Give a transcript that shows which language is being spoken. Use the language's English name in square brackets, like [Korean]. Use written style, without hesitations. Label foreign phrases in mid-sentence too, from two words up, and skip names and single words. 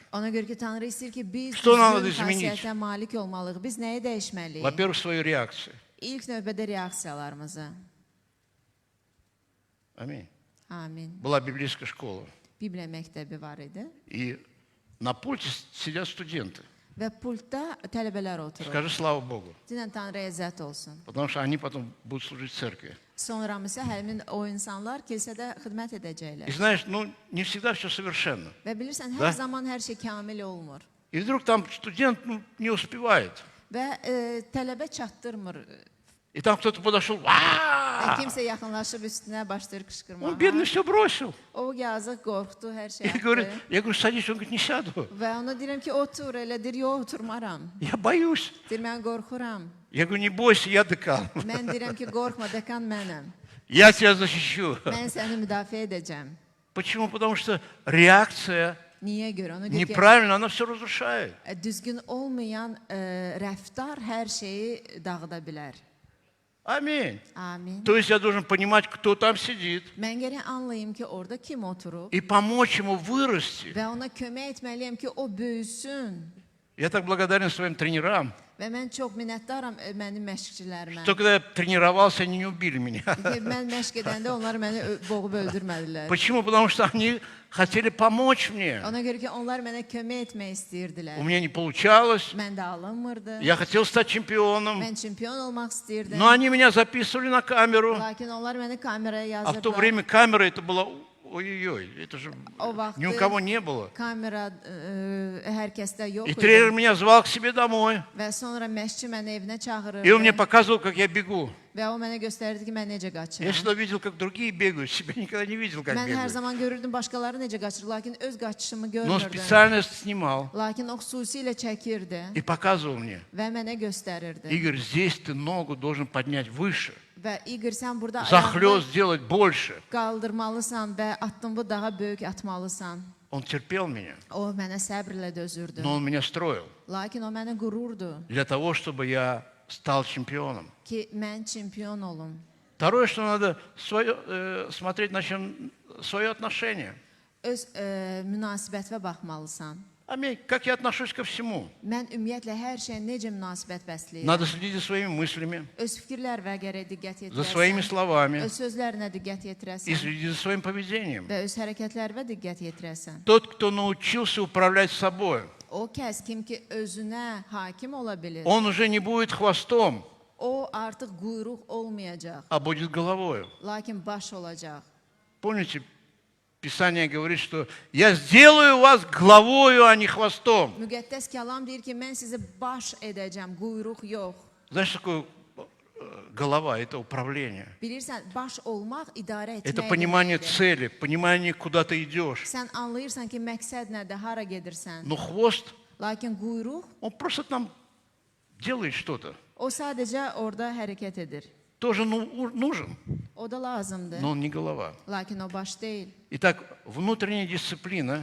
[Azerbaijani] Ona görə ki, Tanrı istəyir ki, biz [Russian] Что надо [Azerbaijani] düzgün [Russian] изменить? [Azerbaijani] xasiyyətə malik olmalıyıq. Biz nəyi dəyişməliyik? [Russian] Во-первых, свою реакцию. [Azerbaijani] İlk növbədə reaksiyalarımızı. [Russian] Аминь. [Azerbaijani] Amin. [Russian] Была библейская школа, [Azerbaijani] Bibliya məktəbi var idi [Russian] и на пульте sидят студенты. [Azerbaijani] və pultda tələbələr oturur. [Russian] Скажи слава Богу, [Azerbaijani] Dinən Tanrıya izzət olsun. [Russian] потому что они потом будут служить в церкви. [Azerbaijani] Sonra isə həmin o insanlar kilsədə xidmət edəcəklər. [Russian] И знаешь, ну не всегда все совершенно. [Azerbaijani] Və bilirsən, hər [Russian] Da. [Azerbaijani] zaman hər şey kamil olmur. [Russian] И вдруг там студент не успевает. [Azerbaijani] Və tələbə çatdırmır. [Russian] И там кто-то подошел, [Azerbaijani] Və «А-а-а!» kimsə yaxınlaşıb üstünə başlayır qışqırmağa. [Russian] Он бедный все бросил. [Azerbaijani] O yazıq qorxdu, hər şey [Russian] И говорит, [Azerbaijani] etdi. [Russian] я говорю, садись, он говорит, не сяду. [Azerbaijani] Və ona deyirəm ki, otur, elə deyir, yox, oturmaram. [Russian] Я боюсь. [Azerbaijani] Deyir, mən qorxuram. [Russian] Я говорю, не бойся, я декан. [Azerbaijani] Mən deyirəm ki, qorxma, dekan mənəm. [Russian] Я тебя защищу. [Azerbaijani] Mən səni müdafiə edəcəm. [Russian] Почему? Потому что реакция [Azerbaijani] Niyə görə? Ona görə ki, [Russian] неправильная, она все разрушает. [Azerbaijani] düzgün olmayan rəftar hər şeyi dağıda bilər. [Russian] Аминь. [Azerbaijani] Amin. [Russian] То есть я должен понимать, кто там сидит, [Azerbaijani] Mən gərək anlayım ki, orada kim oturub [Russian] и помочь ему вырасти. [Azerbaijani] və ona kömək etməliyəm ki, o böyüsün. [Russian] Я так благодарен своим тренерам, [Azerbaijani] Və mən çox minnətdaram mənim məşqçilərimə. [Russian] что когда я тренировался, они не убили меня. [Azerbaijani] Ki, mən məşq edəndə onlar məni boğub öldürmədilər. [Russian] Почему? Потому что они хотели помочь мне. [Azerbaijani] Ona görə ki, onlar mənə kömək etmək [Russian] У [Azerbaijani] istəyirdilər. [Russian] меня не получалось. [Azerbaijani] Məndə alınmırdı. [Russian] Я хотел стать чемпионом. [Azerbaijani] Mən çempion olmaq istəyirdim. [Russian] Но они меня записывали на камеру. [Azerbaijani] Lakin onlar məni kameraya [Russian] А в то [Azerbaijani] yazırdılar. [Russian] время камера это была... Ой-ой-ой, это же [Azerbaijani] O vaxt [Russian] ни у кого не было. [Azerbaijani] kamera hər kəsdə yox [Russian] И [Azerbaijani] idi. [Russian] тренер меня звал к себе домой. [Azerbaijani] Və sonra məşqçi məni evinə çağırırdı. [Russian] И он мне показывал, как я бегу. [Azerbaijani] Və o mənə göstərirdi ki, mən necə [Russian] Я [Azerbaijani] qaçıram. [Russian] всегда видел, как другие бегают. Себя никогда не видел, как [Azerbaijani] Mən hər [Russian] бегают. [Azerbaijani] zaman görürdüm başqaları necə qaçır, lakin öz qaçışımı [Russian] Но он [Azerbaijani] görmürdüm. [Russian] специально снимал [Azerbaijani] Lakin o xüsusilə çəkirdi [Russian] и показывал мне. [Azerbaijani] və mənə göstərirdi. [Russian] Игорь, здесь ты ногу должен поднять выше. [Azerbaijani] Və İqor, sən burada [Russian] Захлёст [Azerbaijani] ayağını [Russian] сделать больше. [Azerbaijani] qaldırmalısan və addımı daha böyük atmalısan. [Russian] Он терпел меня, [Azerbaijani] O mənə səbrlə dözürdü. [Russian] но он меня строил [Azerbaijani] Lakin o məni qururdu [Russian] для того, чтобы я stал чемпионом. [Azerbaijani] ki, mən çempion olum. [Russian] Второе, что надо смотреть на чем свое отношение. [Azerbaijani] Öz münasibətinə baxmalısan. [Russian] Аминь. Как я отношусь ко всему. [Azerbaijani] Mən ümumiyyətlə hər şeyə necə münasibət bəsləyirəm. [Russian] Надо следить за своими мыслями, [Azerbaijani] Öz fikirlərinə gərək diqqət [Russian] за своими [Azerbaijani] yetirəsən. [Russian] словами [Azerbaijani] Öz sözlərinə diqqət [Russian] и [Azerbaijani] yetirəsən [Russian] следить за своим поведением. [Azerbaijani] və öz hərəkətlərinə diqqət yetirəsən. [Russian] Тот, кто научился управлять собой, [Azerbaijani] O kəs kim ki özünə hakim ola bilir, [Russian] он уже не будет хвостом, [Azerbaijani] o artıq quyruq olmayacaq, [Russian] а будет головой. [Azerbaijani] lakin baş olacaq. [Russian] Помните, Писание говорит, что я сделаю вас главою, а не хвостом. [Azerbaijani] Müqəddəs kəlam deyir ki, mən sizi baş edəcəm, quyruq yox. [Russian] Знаешь, что такое голова? Это управление. [Azerbaijani] Bilirsən, baş olmaq idarə [Russian] Это [Azerbaijani] etmək [Russian] понимание [Azerbaijani] deməkdir. [Russian] цели, понимание, куда ты идешь. [Azerbaijani] Sən anlayırsan ki, məqsəd nədir, hara gedirsən. [Russian] Но хвост, [Azerbaijani] Lakin quyruq, [Russian] он просто там делает что-то. [Azerbaijani] o sadəcə orada hərəkət edir. [Russian] Тоже нужен, [Azerbaijani] O da lazımdır, [Russian] но он не голова. [Azerbaijani] lakin o baş deyil. [Russian] Итак, внутренняя дисциплина